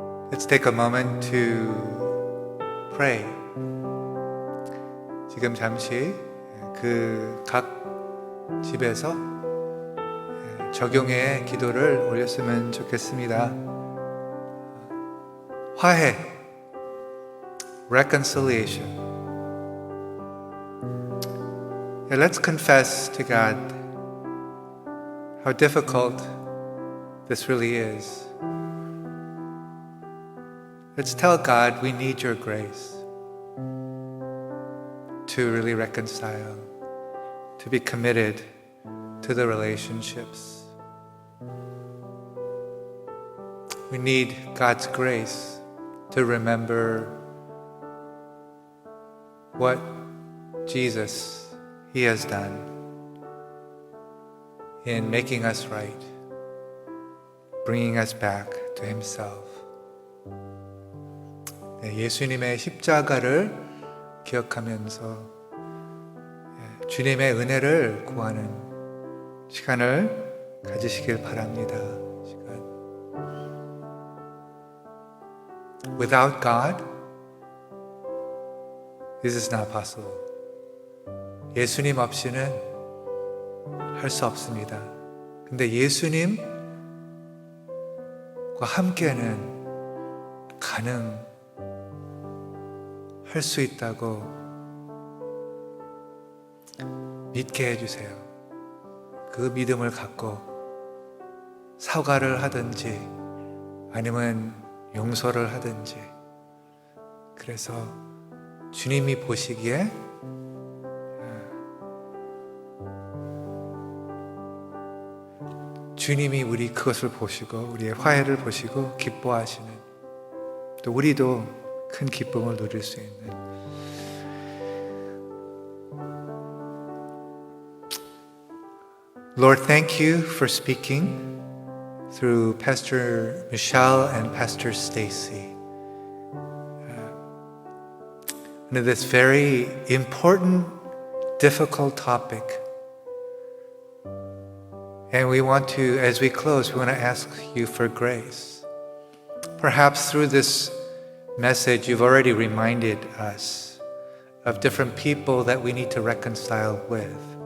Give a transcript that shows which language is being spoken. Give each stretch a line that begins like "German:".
English: Let's take a moment to pray.
Korean: 지금 잠시 그 각 집에서 적용의 기도를 올렸으면 좋겠습니다. 화해, reconciliation.
English: Yeah, let's confess to God how difficult this really is. Let's tell God we need your grace to really reconcile, to be committed to the relationships. We need God's grace to remember what Jesus, He has done in making us right, bringing us back to Himself.
Korean: 네, 예수님의 십자가를 기억하면서 주님의 은혜를 구하는 시간을 가지시길 바랍니다.
English: Without God, this is not possible.
Korean: 예수님 없이는 할 수 없습니다. 근데 예수님과 함께는 가능할 수 있다고 믿게 해주세요. 그 믿음을 갖고 사과를 하든지 아니면 용서를 하든지, 그래서 주님이 보시기에 주님이 우리 그것을 보시고 우리의 화해를 보시고 기뻐하시는, 또 우리도 큰 기쁨을 누릴 수 있는,
English: Lord, thank you for speaking through Pastor Michelle and Pastor Stacy. Into this very important, difficult topic. And we want to, as we close, we want to ask you for grace. Perhaps through this message, you've already reminded us of different people that we need to reconcile with.